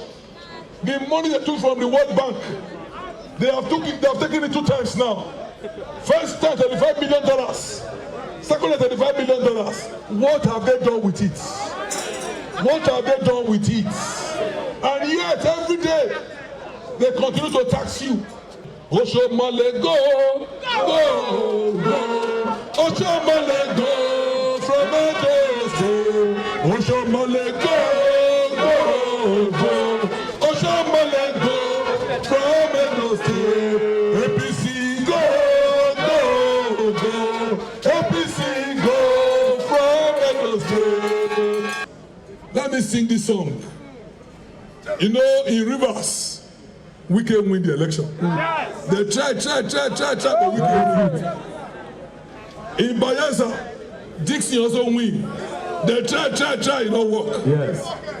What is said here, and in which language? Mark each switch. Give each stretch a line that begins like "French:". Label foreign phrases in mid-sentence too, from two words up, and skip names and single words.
English: The money they took from the World Bank, they have taken it 2 times now. First time $35 million. Second $35 million. What have they done with it? What have they done with it? And yet every day they continue to tax you. Oshiomole go. Oshiomole go from Edo State. Oshiomole go. Oshiomole go from Edo State. APC go. APC go from Edo State. Let me sing this song. You know, in Rivers, we can win the election. Yes. They try, but we can win. In Bayelsa, Dixon also win. They try, it don't work. Yes.